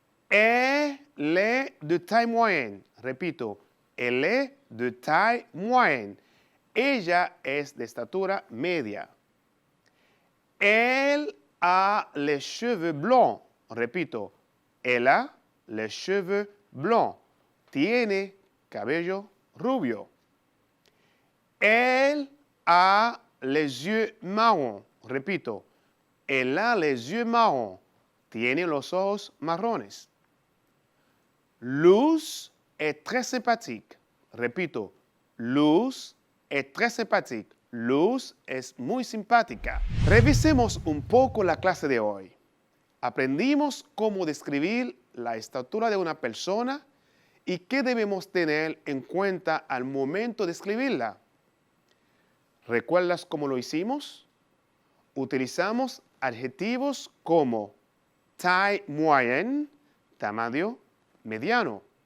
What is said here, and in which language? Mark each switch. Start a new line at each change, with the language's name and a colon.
French: Elle est de taille moyenne.
Spanish: Repito.
French: Elle est de taille moyenne.
Spanish: Ella es de estatura media.
French: Elle a les cheveux blancs.
Spanish: Repito.
French: Elle a les cheveux blancs.
Spanish: Tiene cabello rubio.
French: Elle a les yeux marrons.
Spanish: Repito.
French: Elle a les yeux marrons.
Spanish: Tiene los ojos marrones.
French: Luz es très sympathique.
Spanish: Repito.
French: Luz es très sympathique.
Spanish: Luz es muy simpática. Revisemos un poco la clase de hoy. Aprendimos cómo describir la estatura de una persona y qué debemos tener en cuenta al momento de escribirla. ¿Recuerdas cómo lo hicimos? Utilizamos adjetivos como taille moyenne, tamaño mediano.